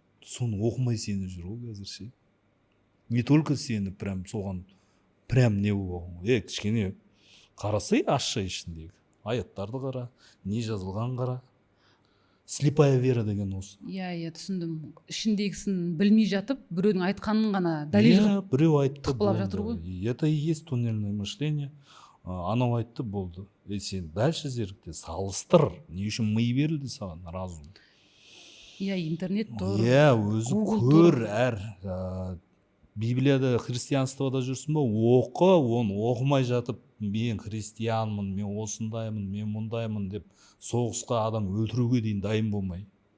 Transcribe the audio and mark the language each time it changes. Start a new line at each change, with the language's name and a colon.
Kazakh: Соны оқымай сеніп жүр ғой қазір ше.
Russian: Не только
Kazakh: сені прям соған не болған. Кішкене қарасай ашша ішіндегі аяттарды қара, не жазылған қара.
Russian: Слепая вера
Kazakh: деген осы. Иә, түсіндім. Ішіндегісін білмей жатып, біреудің айтқанын ғана дәлел біреу айтты, қақпалап жатыр ғой.
Russian: Это и есть туннельное мышление.
Kazakh: Анау айтты, болды. Сен дальше зерікте, салыстыр. Не үшін ми берілді саған, разум? Интернет тұр. Өзі көр, Библияда, христианствода жүрсің ба, оқы, оны оқымай жатып, мен христианмын, мен осындаймын, мен мұндаймын деп соғысқа адам өлтіруге дейін дайын болмай.